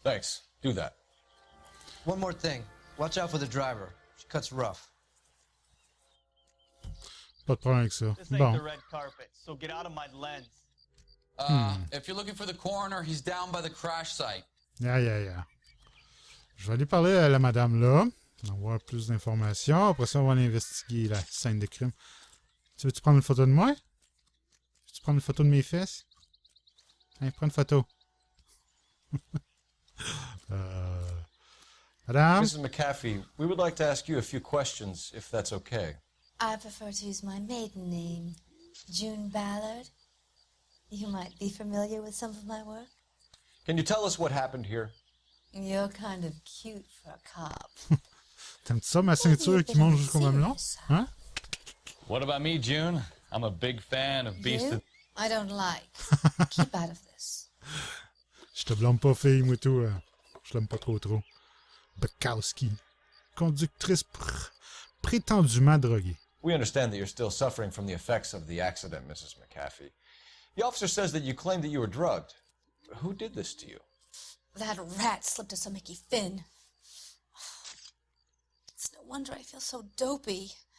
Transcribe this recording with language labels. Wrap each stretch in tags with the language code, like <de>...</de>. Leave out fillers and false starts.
<en>Thanks. Do that. One more thing. Watch out for the driver. She cuts rough.</en> <fr>Pas de problème avec ça.</fr> <en>This ain't</en> <fr>Bon.</fr> <en>the red carpet, so get out of my lens. If you're looking for the coroner, he's down by the crash site. Yeah.</en> <fr>Je vais aller parler à la madame là. Avoir plus d'informations. Après ça, on va aller investiguer la scène de crime. Tu veux-tu prendre une photo de moi? Veux-tu prendre une photo de mes fesses? Hein, prends une photo. Madame?</fr> <en>Mrs. McAfee, we would like to ask you a few questions, if that's okay. I prefer to use my maiden name, June Ballard. You might be familiar with some of my work. Can you tell us what happened here? You're kind of cute for a cop.</en> <fr>T'aimes-tu ça, ma ceinture qui monte jusqu'au mamelon? Hein?</fr> <en>What about me, June? I'm a big fan of Beast You? of... I don't like. Keep out of this.</en> <fr>Je te blâme pas, fille, moi tout. Je l'aime pas trop. Bukowski. Conductrice prétendument droguée.</fr> <en>We understand that you're still suffering from the effects of the accident, Mrs. McAfee. The officer says that you claimed that you were drugged. Who did this to you? That rat slipped us a Mickey Finn. It's no wonder I feel so dopey.</en>